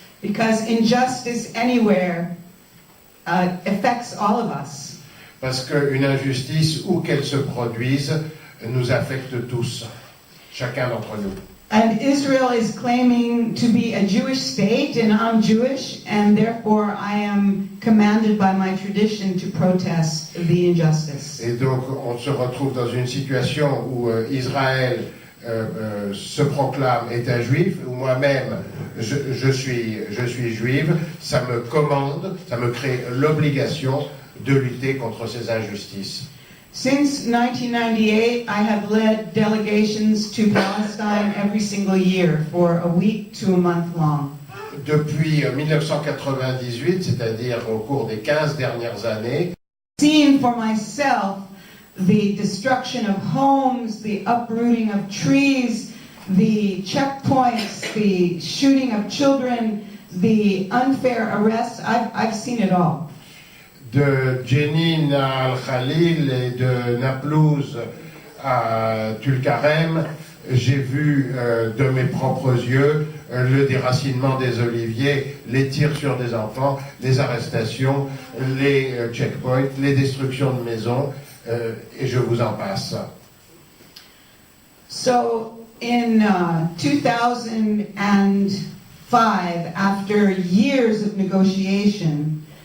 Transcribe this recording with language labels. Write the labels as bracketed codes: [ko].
[en] Because injustice anywhere affects all of us. [fr] Parce qu'une injustice, où qu'elle se produise, nous affecte tous, chacun d'entre nous. [en] And Israel is claiming to be a Jewish state, and I'm Jewish, and therefore I am commanded by my tradition to protest the injustice. [fr] Et donc on se retrouve dans une situation où Israël se proclame État juif, où moi-même je suis juive, ça me commande, ça me crée l'obligation de lutter contre ces injustices. [en] Since 1998, I have led delegations to Palestine every single year for a week to a month long. [fr] Depuis 1998, c'est-à-dire au cours des 15 dernières années, [en] Seeing for myself the destruction of homes, the uprooting of trees, the checkpoints, the shooting of children, the unfair arrests, I've seen it all. [fr] de Jenin à Al-Khalil et de Naplouse à Tulkarem, j'ai vu de mes propres yeux le déracinement des oliviers, les tirs sur des enfants, les arrestations, les checkpoints, les destructions de maisons, et je vous en passe. [en] So in 2005, after years of negotiation,